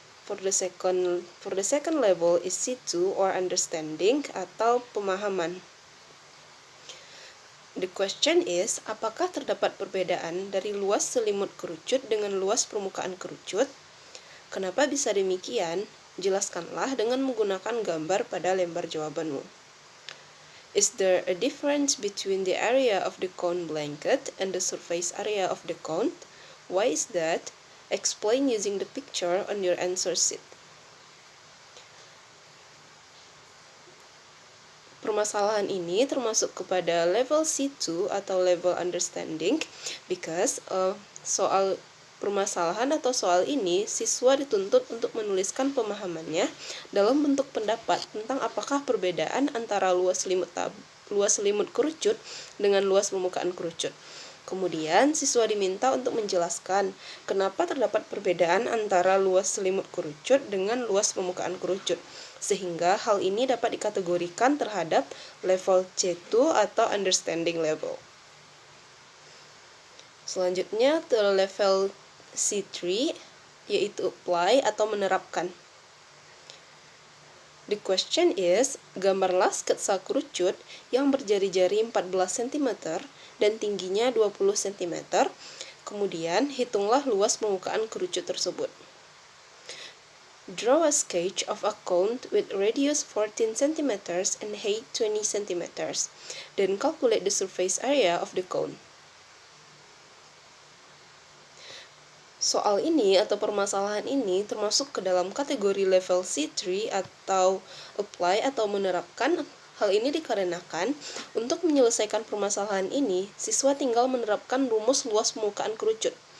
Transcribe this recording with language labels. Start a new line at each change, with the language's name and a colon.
English: For the second level is C2 or understanding
Indonesian: atau pemahaman.
English: The question is,
Indonesian: apakah terdapat perbedaan dari luas selimut kerucut dengan luas permukaan kerucut? Kenapa bisa demikian? Jelaskanlah dengan menggunakan gambar pada lembar jawabanmu.
English: Is there a difference between the area of the cone blanket and the surface area of the cone? Why is that? Explain using the picture on your answer sheet.
Indonesian: Permasalahan ini termasuk kepada level C2 atau level understanding because soal permasalahan atau soal ini siswa dituntut untuk menuliskan pemahamannya dalam bentuk pendapat tentang apakah perbedaan antara luas selimut kerucut dengan luas permukaan kerucut. Kemudian siswa diminta untuk menjelaskan kenapa terdapat perbedaan antara luas selimut kerucut dengan luas permukaan kerucut, sehingga hal ini dapat dikategorikan terhadap level C2 atau understanding level. Selanjutnya ke level C3, yaitu apply atau menerapkan.
English: The question is,
Indonesian: gambarlah sketsa kerucut yang berjari-jari 14 cm dan tingginya 20 cm. Kemudian hitunglah luas permukaan kerucut tersebut.
English: Draw a sketch of a cone with radius 14 cm and height 20 cm. Then calculate the surface area of the cone.
Indonesian: Soal ini atau permasalahan ini termasuk ke dalam kategori level C3 atau apply atau menerapkan. Hal ini dikarenakan untuk menyelesaikan permasalahan ini, siswa tinggal menerapkan rumus luas permukaan kerucut.